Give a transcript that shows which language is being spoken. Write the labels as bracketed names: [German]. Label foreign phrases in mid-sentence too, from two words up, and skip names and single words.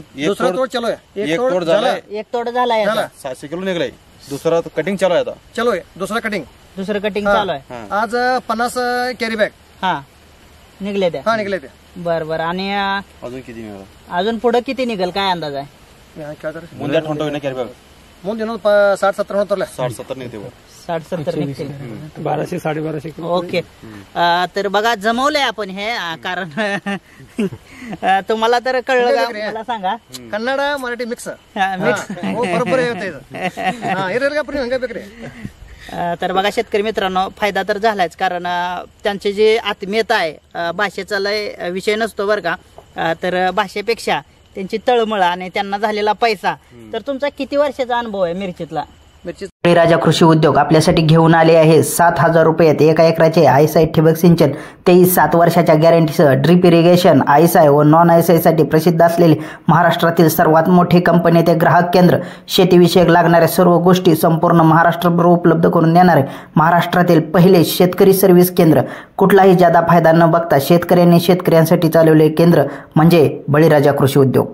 [Marathi] तोड चालू आहे. एक तोड झालाय. 700 किलो निघलाय. दुसरा कटिंग चालू आहे आता. चालू आहे. दुसरं कटिंग चालू आहे. आज 50 कॅरी बॅग निघले त्या. निघले ते. बरं. आणि अजून किती निघाला? अजून पुढे किती निघेल काय अंदाज आहे? [Kannada] ಮುಂದೆ ಹೊಂಟೋ [English] carry bag [Kannada] ಮುಂದೆ 60-70 ಹೊಂಟೋಲ್ಲ. [Marathi] 60-70 निघते. 60-70 निघते. 1200-1250 किलो. ओके. तर बघा, जमवलंय आपण हे, कारण तुम्हाला तर कळलं का मला सांगा? [Kannada] ಕನ್ನಡ ಮರಾಠಿ ಮಿಕ್ಸ್. ಬರೋಬ್ಬರ ಬೇಕ್ರಿ. [Marathi] तर बघा शेतकरी मित्रांनो, फायदा तर झालाच, कारण त्यांचे जे आत्मीयता आहे, भाषेचा लय विषय नसतो बरं का. तर भाषेपेक्षा त्यांची तळमळ आणि त्यांना झालेला पैसा. तर तुमचा किती वर्षाचा अनुभव आहे मिरचीतला? मिरची बळीराजा कृषी उद्योग आपल्यासाठी घेऊन आले आहे 7,000 रुपयात 1 एकराचे आयसाय ठिबक सिंचन 7 वर्षाच्या गॅरंटीसह [English] drip irrigation [Marathi] आयसाय व नॉन आयसाय साठी प्रसिद्ध असलेले महाराष्ट्रातील सर्वात मोठे कंपनी ते ग्राहक केंद्र शेतीविषयक लागणाऱ्या सर्व गोष्टी संपूर्ण महाराष्ट्रभर उपलब्ध करून देणारे महाराष्ट्रातील पहिले शेतकरी सर्व्हिस केंद्र कुठलाही जादा फायदा न बघता शेतकऱ्यांनी शेतकऱ्यांसाठी चालवलेले केंद्र म्हणजे बळीराजा कृषी उद्योग.